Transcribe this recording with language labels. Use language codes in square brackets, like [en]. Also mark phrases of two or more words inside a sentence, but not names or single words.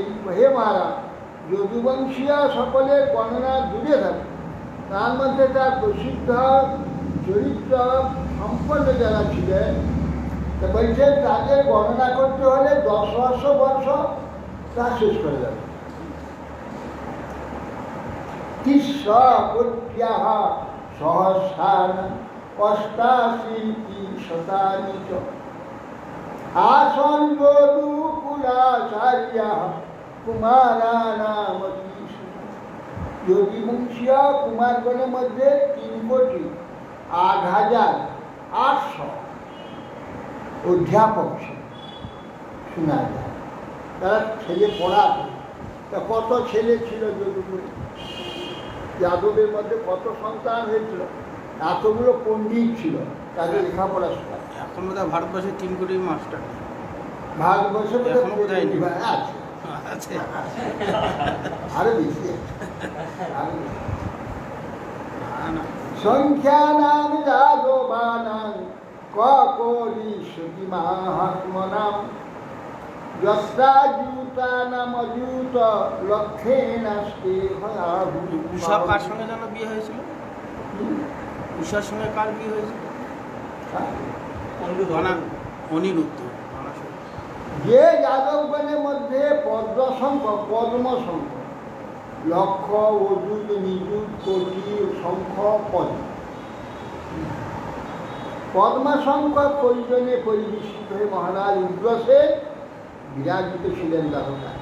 [bn] হে মহারাজ, যদুবংশীয় সকলের গণনা দূরে থাকে, তার মধ্যে তার প্রসিদ্ধ চরিত্র সম্পন্ন যারা ছিলেন, বলছেন তাদের গণনা করতে হলে 10,000 বর্ষ তা শেষ করে যাবে। [sa] সহস্রান অষ্টাশি শতানি চ আসন যদুকুলাচার্যা কুমারানামতি। [bn] যদুবংশীয় কুমারগণের মধ্যে 3,08,800 অধ্যাপক ছিল, শোনা যায়। তারা ছেলে পড়াতো। তা কত ছেলে ছিল যদুগুলি? যাদবের মধ্যে কত সন্তান হয়েছিল? এতগুলো পণ্ডিত ছিল, তাদের লেখাপড়া শেখা। এখন বোধহয় ভারতবর্ষে 3 কোটি মাস্টার ভারতবর্ষে এখনো বোধহয় নেই। আছে, আছে। আরো বেশি আছে, আরো বেশি। না, [sa] সংখ্যানাং যাদবানাং ককরি সতি মাহাত্মনাম যস্তাযুতানামযুত লক্ষেনাস্তে হয়াভূ। [bn] উষা কার সঙ্গে যেন বিয়ে হয়েছিল? উষার সঙ্গে কার বিয়ে হয়েছিল? অনিরুদ্ধ। যে যাদবগণের মধ্যে পদ্মসংখ্য লক্ষ অযুত নিযুত কোটি সংখ্য পদ, পদ্মসংখ্যক পরিজনে পরিবেশিত হয়ে মহারাজ উগ্রসেন বিরাজিত ছিলেন দ্বারকায়।